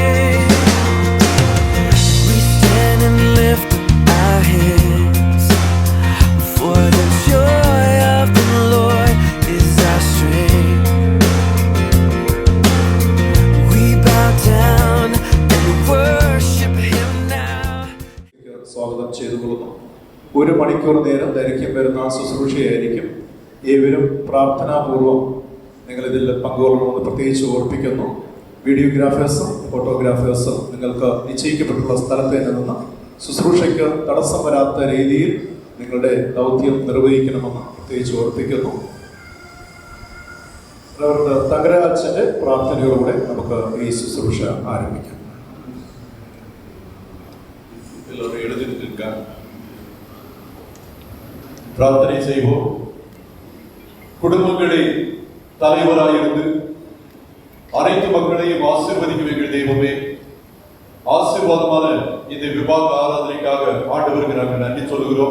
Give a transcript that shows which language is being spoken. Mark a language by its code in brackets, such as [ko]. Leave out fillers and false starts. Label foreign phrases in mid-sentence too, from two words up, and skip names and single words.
[en] We stand and lift up our hands, for the joy of the Lord is our strength. We bow down and worship Him now. [ml] സ്വാഗതം ചെയ്തുകൊള്ളുന്നു. 1 മണിക്കൂർ നേരം ദൈർഘ്യം വരുന്ന ശുശ്രൂഷയായിരിക്കും. ഏവരും പ്രാർത്ഥനാപൂർവം നിങ്ങളിതിൽ പങ്കുകൊള്ളണമെന്ന് പ്രത്യേകിച്ച് ഓർപ്പിക്കുന്നു. വീഡിയോഗ്രാഫേഴ്സും ഫോട്ടോഗ്രാഫേഴ്സും നിങ്ങൾക്ക് നിശ്ചയിക്കപ്പെട്ടുള്ള സ്ഥലത്ത് നിന്ന് ശുശ്രൂഷയ്ക്ക് തടസ്സം വരാത്ത രീതിയിൽ നിങ്ങളുടെ ദൗത്യം നിർവഹിക്കണമെന്ന് പ്രത്യേകിച്ച് ഓർപ്പിക്കുന്നു. തങ്കരാജന്റെ പ്രാർത്ഥനയോടുകൂടെ നമുക്ക് ഈ ശുശ്രൂഷ ആരംഭിക്കാം. [ta] எல்லாரும் எழுதிட்டு இருக்காங்க. பிரார்த்தனை செய்வோம். குடும்பங்களை தலைவராயிருந்து அனைத்து மக்களையும் ஆசீர்வதிக்க வேண்டிய தெய்வமே, ஆசீர்வாதமான இந்த விவாக ஆராதனைக்காக ஆண்டவருக்கு நாங்கள் நன்றி சொல்கிறோம்.